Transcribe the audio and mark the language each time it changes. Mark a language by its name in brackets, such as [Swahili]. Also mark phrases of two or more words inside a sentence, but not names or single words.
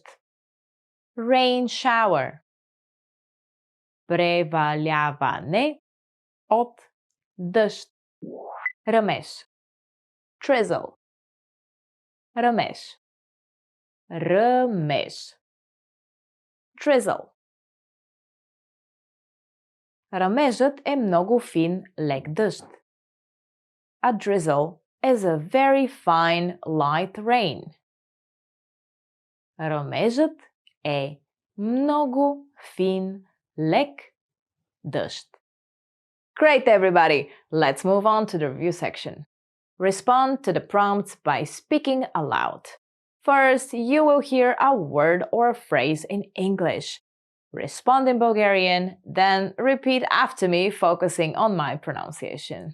[English] Rain shower. [Bulgarian] Преваляване от дъжд. Ръмеж. Drizzle. Ръмеж. Ръмеж. [English] Drizzle. [Bulgarian] Ръмежът е много фин, лек дъжд. [English] A drizzle is a very fine, light rain. [Bulgarian] Ръмежът е много фин, лек дъжд. [English] Great, everybody! Let's move on to the review section. Respond to the prompts by speaking aloud. First, you will hear a word or a phrase in English. Respond in Bulgarian, then repeat after me, focusing on my pronunciation.